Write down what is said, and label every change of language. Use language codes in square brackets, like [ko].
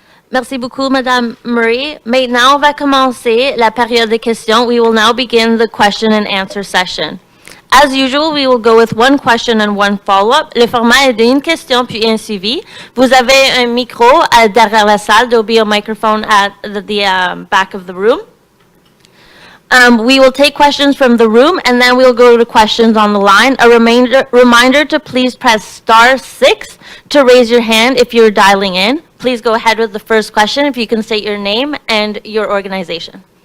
[fr] Merci beaucoup, Madame Murray. Maintenant, on va commencer la période de questions. [en] We will now begin the question and answer session. As usual, we will go with one question and one follow-up. [fr] Le format est d'une question puis un suivi. Vous avez un micro derrière la salle. [en] There will be a microphone at the back of the room. We will take questions from the room, and then we'll go to questions on the line. A reminder to please press *6 to raise your hand if you're dialing in. Please go ahead with the first question if you can state your name and your organization.